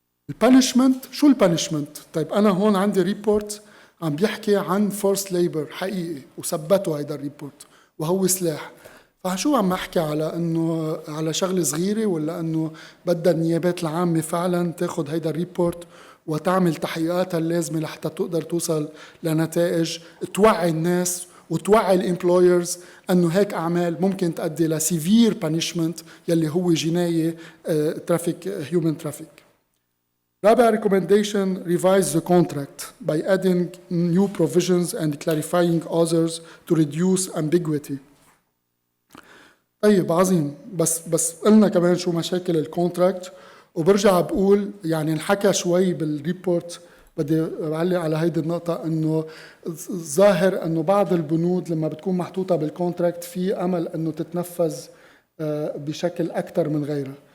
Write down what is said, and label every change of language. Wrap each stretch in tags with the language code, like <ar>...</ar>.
<ar>البانشمنت، شو البانشمنت؟ طيب أنا هون عندي ريبورت عم بيحكي عن فورس ليبر حقيقي وثبتوا هيدا الريبورت وهو سلاح، فشو عم احكي على انه على شغله صغيره، ولا انه بدها النيابات العامه فعلا تاخذ هيدا الريبورت وتعمل تحقيقاتها اللازمه لحتى تقدر توصل لنتائج توعي الناس وتوعي الامبلويرز انه هيك اعمال ممكن تؤدي لسيفير بانشمنت يلي هو جنايه ترافيك هيومن ترافيك.</ar> <en>رابع recommendation, revise the contract by adding new provisions and clarifying others to reduce ambiguity.</en> <ar>طيب عظيم، بس قلنا كمان شو مشاكل الكونتراكت، وبرجع بقول يعني انحكى شوي بالريبورت، بدي أعلق على هيدي النقطة انه ظاهر انه بعض البنود لما بتكون محطوطة بالكونتراكت في امل انه تتنفذ بشكل اكثر من غيرها.</ar>